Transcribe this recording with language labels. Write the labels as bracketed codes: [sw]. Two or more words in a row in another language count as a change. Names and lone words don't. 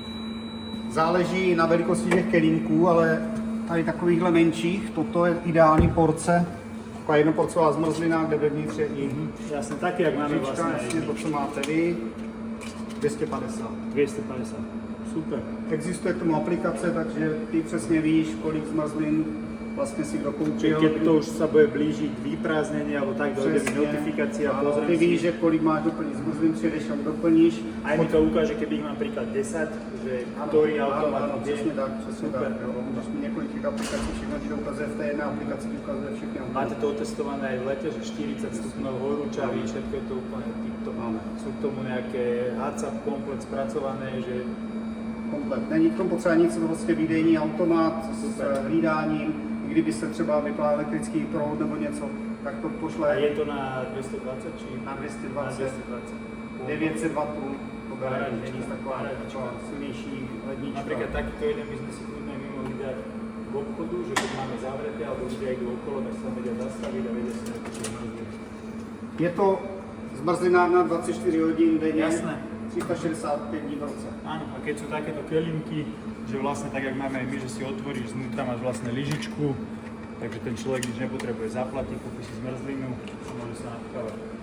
[cs] Záleží na velikosti těch kelímků, ale tady takovýchhle menších, toto je ideální porce, taková jednoporcová zmrzlina, kde vevnitř je i [sk] Jasne, také, jak máme Žička, vlastne [cs] jasně to, co máte vy, 250. 250. Super. Existuje k tomu aplikace, takže ty přesně víš, kolik zmrzlin vlastně si kdo koupil. [sk] Keď to už sa bude blížiť vyprázdnenie, alebo tak, dojde mi notifikácia, Áno, pozriem [cs] ty víš, [sk] si. [cs] že kolik máš doplniť zmrzlin, přijdeš a doplníš. [sk] Aj mi to ukáže, keby ich mám napríklad 10, že ktorý automat [cs] Ano, [sk] kde. [cs] přesně tak, přesně Super. tak. Jo. Máš několik těch aplikací, všechno ti to ukazuje v té jedné aplikaci, ti ukazuje všechny automaty. [sk] Máte to otestované aj v lete, že 40 stupňov horúčavy, všetko je to úplne tip-top. Máme. Sú k tomu nejaké HACCP komplet spracované, že Komplet. [cs] Není k tomu potřeba nic, prostě výdejní automat s hlídáním. I kdyby se třeba vypla elektrický proud nebo něco, tak to a pošle [sk] je to na 220 či na na 220, 220. [cs] 900 W. To Paráda, není taková silnější lednička. [sk] Napríklad takýto jeden by sme si kľudne my mohli dať v obchodu, že keď máme zavreté alebo ľudia idú okolo, tak sa vedia zastaviť a vedia si napríklad zmrzliť. [cs] Je to zmrzlina na 24 hodín denně, [sk] Jasné. [cs] 365 dní v roce. [sk] Áno, a keď sú takéto kelímky, že vlastne tak, jak máme aj my, že si otvoríš, znútra máš vlastne lyžičku, takže ten človek nič nepotrebuje zaplatiť, kúpi si zmrzlinu a môže sa napchávať.